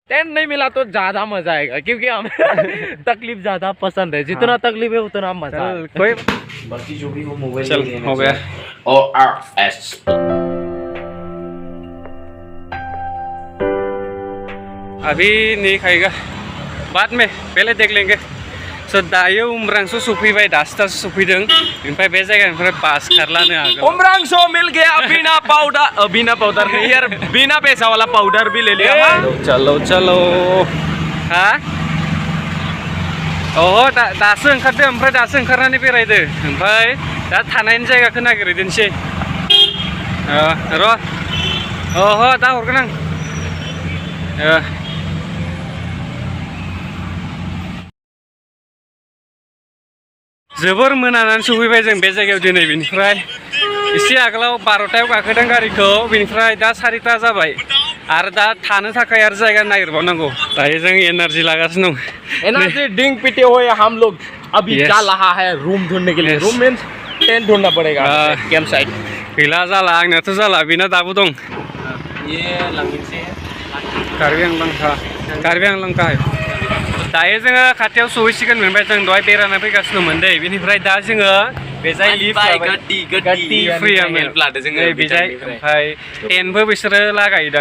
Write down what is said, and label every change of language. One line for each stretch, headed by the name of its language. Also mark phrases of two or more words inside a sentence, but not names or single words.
Hindi: टेंट नहीं मिला तो ज्यादा मजा आएगा क्योंकि हमें तकलीफ ज्यादा पसंद है। जितना तकलीफ है उतना मजा है। कोई बाकी जो भी वो मोबाइल चल हो गया। ORS अभी नहीं खाएगा, बाद में पहले देख लेंगे।
Bodo: सो दायो उमरांसो सफैबाय, दासो दासो सफैदों। ओमफ्राय बे जायगानिफ्राय बास खारलानो हागोन।
Hindi: उमरांसो मिल गया बिना पाउडर नहीं यार, बिना पैसा वाला पाउडर भी ले लिया।
Bodo: चलो चलो हा ओहो दासो ओंखारदो, ओमफ्राय दासो ओंखारनानै बेरायदो, ओमफ्राय दा थानायनि जायगाखौ नागिरहैदोंसै। र' ओहो दा हरगोन आं। जोबोर मोनानानै सफैबाय जों बे जायगायाव दिनै। बेनिफ्राय एसे आगोलाव 12टायाव गाखोदों गारिखौ, बेनिफ्राय दा 4टा जाबाय आरो दा थानो थाखाय आरो जायगा नागिरबावनांगौ। दायो जों एनार्जी लागासिनो दं।
English: energy drink
Hindi: पीते हुए हम लोग अभी चल रहा है रूम ढूंढने के लिए।
English: room means tent
Hindi: ढूंढना पड़ेगा
English: camp site.
Bodo: गैला जाला, आंनाथ' जाला, बेना दाबो दं। ये लांगिंसे कार्बि आंलं दायो जोङो खाथियाव सहैसिगोन मोनबाय। जों दहाय बेरायना फैगासिनोमोन दै, बेनिफ्राय दा जोङो बेजाय लिफ्ट गाड्डि फ्रियामोन बेजाय, ओमफ्राय टेन्टबो बिसोरो लागायदों।